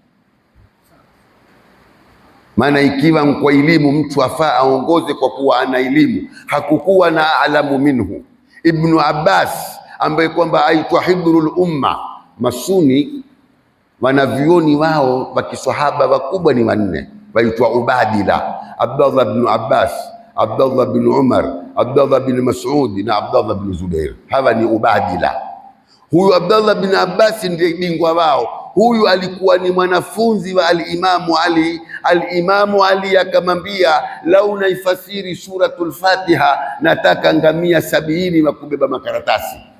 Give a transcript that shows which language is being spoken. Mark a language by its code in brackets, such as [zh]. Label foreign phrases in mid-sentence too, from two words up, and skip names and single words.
[sw] Maana ikiwa kwa elimu mtu afaa aongoze kwa kuwa ana elimu, hakukuwa na [ar] أعلم منه. [sw] Ibn Abbas ambaye kwamba aitwa [ar] حبر الأمة, [sw] Masuni wanavyoni wao wa kisahaba wakubwa ni wanne, waitwa Ubadila: Abdullah bin Abbas, Abdullah bin Umar, Abdullah bin Mas'ud na Abdullah bin Zubair. Hawa ni Ubadila. Huyu Abdullah bin Abbas ndiye bingwa wao. Huyu alikuwa ni mwanafunzi wa al-Imamu Ali. Al-Imamu Ali akamwambia, lau naifasiri suratul Fatiha nataka ngamia 70 wa kubeba makaratasi.